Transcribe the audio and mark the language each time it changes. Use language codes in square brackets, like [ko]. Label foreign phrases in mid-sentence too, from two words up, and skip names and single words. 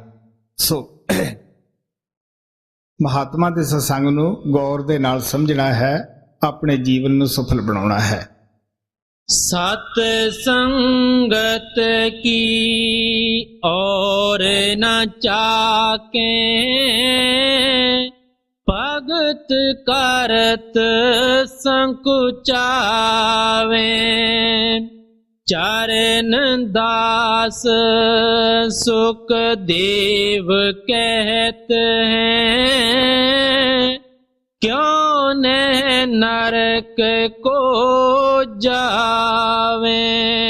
[pa] ਸੋ ਮਹਾਤਮਾ ਦੇ ਸਤਸੰਗ ਨੂੰ ਗੌਰ ਦੇ ਨਾਲ ਸਮਝਣਾ ਹੈ, ਆਪਣੇ ਜੀਵਨ ਨੂੰ ਸਫਲ ਬਣਾਉਣਾ ਹੈ। [hi] सत संगत की और न चाखे, भगत करत सकुचावे, चरण दास सुख देव कहत हैं, क्यों न नरक को जावे।